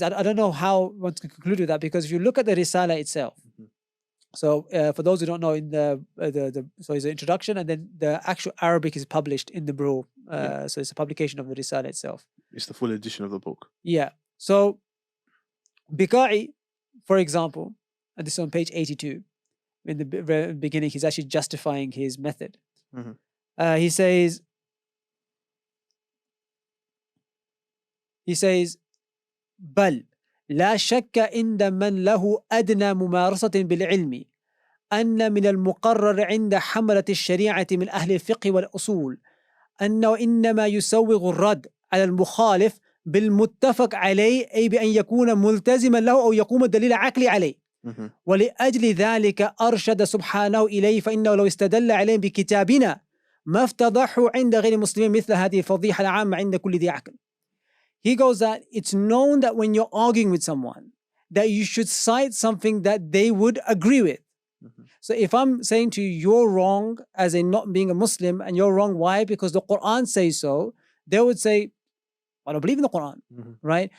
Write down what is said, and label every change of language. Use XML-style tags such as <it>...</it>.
<en>I don't know how one can conclude with that, because if you look at the Risala itself, so for those who don't know, in so it's an introduction, and then the actual Arabic is published in the Bro. So it's a publication of the Risala itself. It's the full edition of the book. Yeah. So biqa'i, for example, and this is on page 82. In the very beginning, he's actually justifying his method.</en> <ar>He says, بل لا شك عند من له أدنى ممارسة بالعلم أن من المقرر عند حملة الشريعة من أهل الفقه والأصول أنه إنما يسوغ الرد على المخالف بالمتفق عليه، أي بأن يكون ملتزما له أو يقوم الدليل عقلي عليه. ولأجل ذلك أرشد سبحانه إليه، فإنه لو استدل عليهم بكتابنا ما افتضحوا عند غير المسلمين مثل هذه الفضيحة العامة عند كل ذي عقل.</ar> <en>He goes that it's known that when you're arguing with someone, that you should cite something that they would agree with. So if I'm saying to you, you're wrong as in not being a Muslim, and you're wrong, why? Because the Qur'an says so, they would say, I don't believe in the Qur'an, right?</en>